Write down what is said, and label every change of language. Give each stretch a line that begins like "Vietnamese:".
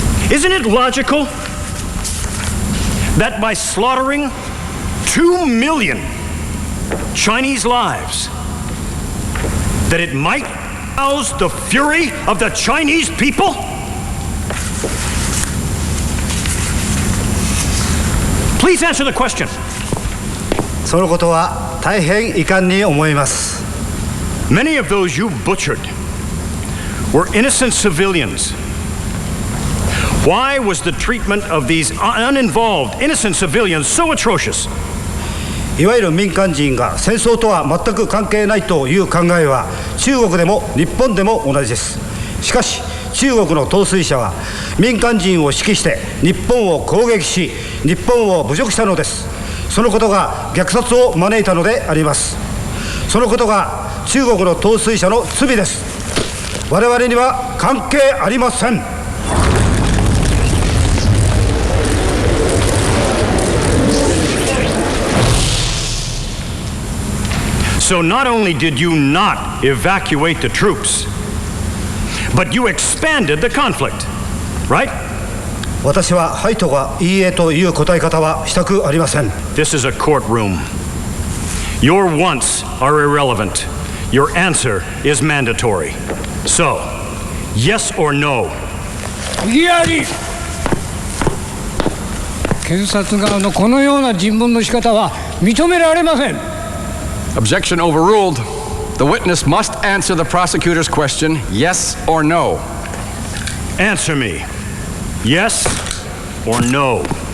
English: Isn't it logical that by slaughtering 2 million Chinese lives, that it might rouse the fury of the Chinese people? Please answer the question.
Japanese: そのことは大変遺憾に思います。
English: Many of those you butchered were innocent civilians. Why was the treatment of these uninvolved, innocent civilians so atrocious?
Japanese: いわゆる民間人が戦争とは全く関係ないという考えは中国でも日本でも同じです。しかし中国の統帥者は民間人を指揮して日本を攻撃し日本を侮辱したのです。そのことが虐殺を招いたのであります。そのことが中国の統帥者の罪です。我々には関係ありません。
English: So not only did you not evacuate the troops, but you expanded the conflict, right?
Japanese: 私ははいとかいいえという答え方はしたくありません。
English: This is a courtroom. Your wants are irrelevant. Your answer is mandatory. So, yes or no?
Japanese: いやり検察側のこのような尋問の仕方は認められません。
English: Objection overruled. The witness must answer the prosecutor's question, yes or no. Answer me. Yes or no?